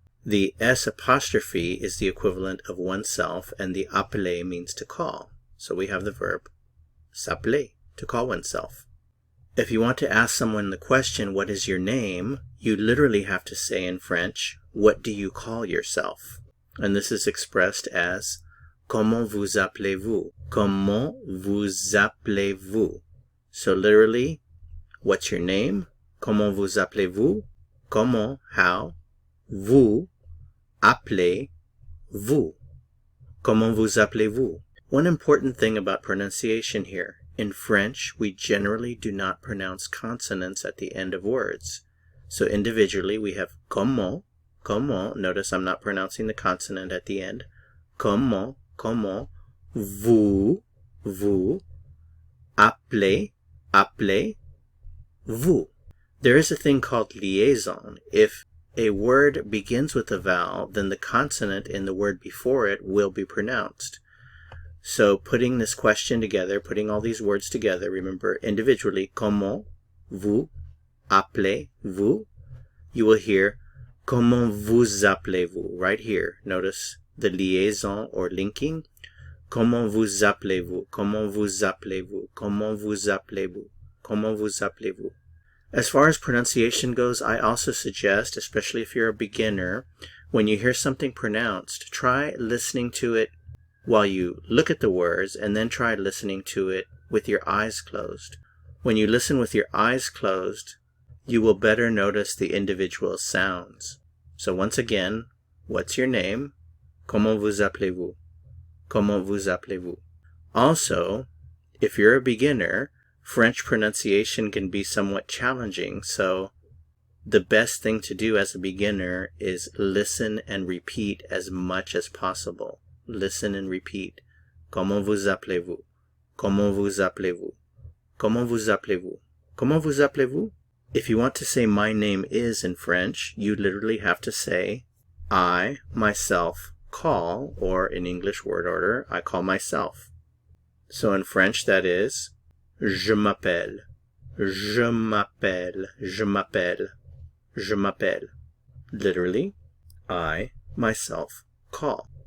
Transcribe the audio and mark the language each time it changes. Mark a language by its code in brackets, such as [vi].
[en] The S apostrophe is the equivalent of oneself, and the appeler means to call. So we have the verb s'appeler, to call oneself. If you want to ask someone the question, what is your name? You literally have to say in French, what do you call yourself? And this is expressed as, comment vous appelez-vous? [fr] Comment vous appelez-vous? [en] So literally, what's your name? [fr] Comment vous appelez-vous? Comment, how? Vous appelez-vous? Comment vous appelez-vous? [en] One important thing about pronunciation here. In French, we generally do not pronounce consonants at the end of words. So individually, we have comment, comment. Notice I'm not pronouncing the consonant at the end. [fr] Comment, comment. Vous, vous. Appelez, appelez. Vous. [en] There is a thing called liaison. If a word begins with a vowel, then the consonant in the word before it will be pronounced. So putting this question together, putting all these words together, remember individually, comment vous appelez-vous, you will hear comment vous appelez-vous right here. Notice the liaison or linking. [fr] Comment vous appelez-vous? Comment vous appelez-vous? Comment vous appelez-vous? Comment vous appelez-vous? [en] As far as pronunciation goes, I also suggest, especially if you're a beginner, when you hear something pronounced, try listening to it while you look at the words, and then try listening to it with your eyes closed. When you listen with your eyes closed, you will better notice the individual sounds. So once again, what's your name? [fr] Comment vous appelez-vous? Comment vous appelez-vous? [en] Also, if you're a beginner, French pronunciation can be somewhat challenging, so the best thing to do as a beginner is listen and repeat as much as possible. Listen and repeat. [fr] Comment vous appelez-vous? Comment vous appelez-vous? Comment vous appelez-vous? Comment vous appelez-vous? [en] If you want to say my name is in French, you literally have to say I, myself, call, or in English word order, I call myself. [fr] So in French that is je m'appelle, je m'appelle, je m'appelle, je m'appelle. [en] Literally, I, myself, call.